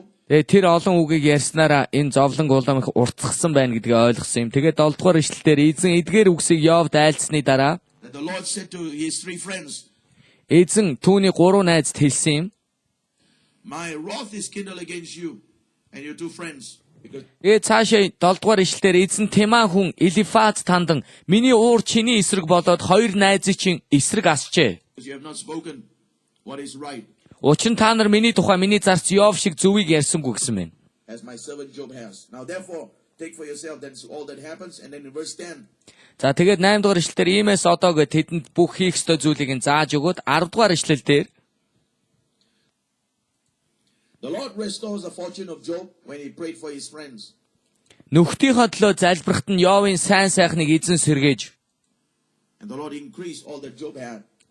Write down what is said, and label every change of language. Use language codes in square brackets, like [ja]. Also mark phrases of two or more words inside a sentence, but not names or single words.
[mn] Тэр олон үгийг ярьснараа энэ зовлон улам их уртсгсан байна гэдгийг ойлгосон юм. Тэгээд 7 дугаар ишлэлээр эзэн эдгээр үгсийг Йовд айлцсны дараа [en] That the Lord said to his 3 friends, [mn] эзэн түүний 3 найзд хэлсэн юм. [en] my wrath is kindled against you and your 2 friends. Because [mn] Цаашаа 7 дугаар ишлэлээр эзэн Теман хүн Элифаз тандан миний уур чиний эсрэг болоод 2 найзын чинь эсрэг асчээ. [en] you have not spoken what is right, [mn] Учир нь та нар миний тухай миний зарц Йов шиг зөвийг ярьсангүй гэсэн мэн. [en] as my servant Job has. Now therefore, take for yourself that's all that happens. And then in verse 10, [mn] За тэгээд 8 дугаар ишлэлээр иймээс одоо гэд тэдэнд бүх хийх ёстой зүйлийг нь зааж өгөөд 10 дугаар ишлэл дээр [en] the Lord restores the fortune of Job when he prayed for his friends. [mn] нөхдийнхөө төлөө залбирахт нь Йовын сайн сайхныг эзэн сэргээж [en] And the Lord increased all that Job had.